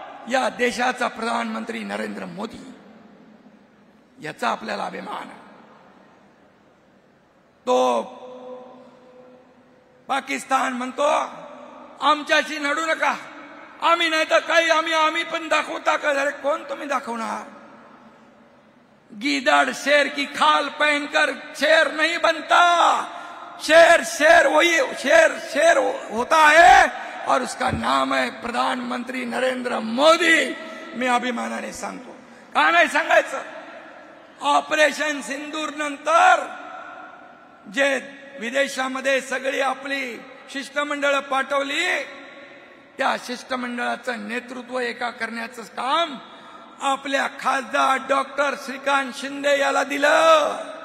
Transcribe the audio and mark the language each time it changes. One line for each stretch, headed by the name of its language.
Marathi: या देशाचा प्रधानमंत्री नरेंद्र मोदी. याचा आपल्याला अभिमान आहे. तो पाकिस्तान म्हणतो आमच्याशी लढू नका, आम्ही नाही तर काही आम्ही पण दाखवता का? अरे कोण तुम्ही दाखवणार?
Hindi: गीदड़ शेर की खाल पहनकर शेर नहीं बनता. शेर शेर वही शेर शेर होता है और उसका नाम है प्रधानमंत्री नरेंद्र मोदी।
Marathi: मी अभिमानाने सांगतो, का नाही सांगायचं? ऑपरेशन सिंदूर नंतर जे विदेशामध्ये सगळी आपली शिष्टमंडळ पाठवली, त्या शिष्टमंडळाचं नेतृत्व एका करण्याचं काम आपल्या खासदार डॉक्टर श्रीकांत शिंदे याला दिलं।